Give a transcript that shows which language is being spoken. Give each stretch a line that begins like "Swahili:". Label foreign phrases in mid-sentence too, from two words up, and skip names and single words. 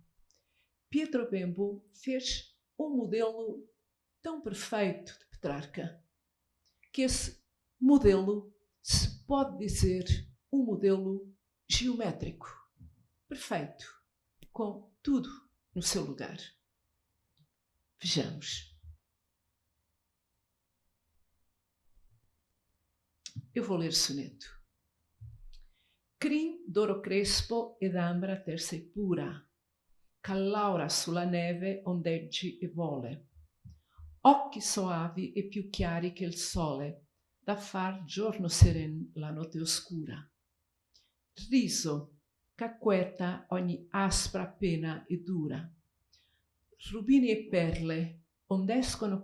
Portuguese: Pietro Bembo fez um modelo tão perfeito de Petrarca, que esse modelo se pode dizer um modelo geométrico, perfeito, com tudo no seu lugar. Vejamos. Eu vou ler o soneto.
Italian: Crin d'oro crespo ed ambra tersa e pura, c'allaura sulla neve ondeggi e vole, occhi soavi e più chiari che il sole, da far giorno seren la notte oscura, riso qu'acqueta ogni aspra pena e dura, rubini e perle ond'escono